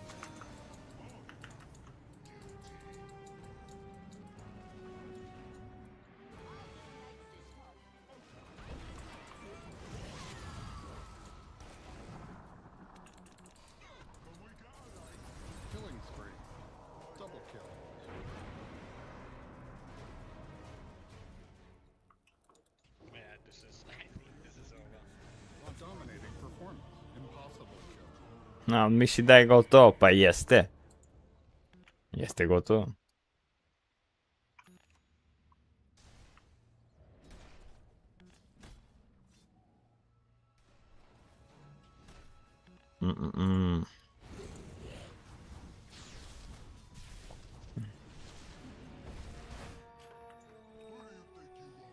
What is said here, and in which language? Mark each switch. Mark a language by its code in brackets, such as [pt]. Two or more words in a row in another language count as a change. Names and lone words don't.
[en] Can we get a light? Killing spree. Double kill. Yeah, this is. I think this is over. A dominating performance. Impossible kill. No, [sr] mislim da je gotovo, pa jeste. Jeste gotovo. Mm-mm-mm. [en] Who do you think you are?